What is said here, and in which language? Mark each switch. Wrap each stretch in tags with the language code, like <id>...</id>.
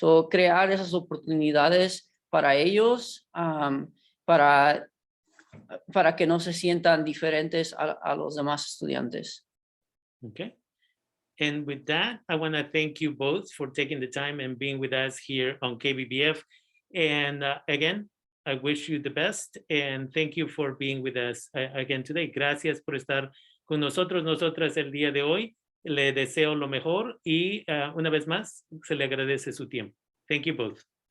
<es>Crear esas oportunidades para ellos, para que no se sientan diferentes a los demás estudiantes.</es> <en>Okay. And with that, I want to thank you both for taking the time and being with us here on KBBF. And again, I wish you the best and thank you for being with us again today.</en> <es>Gracias por estar con nosotros, nosotras el día de hoy. Le deseo lo mejor y una vez más se le agradece su tiempo.</es> <en>Thank you both.</en>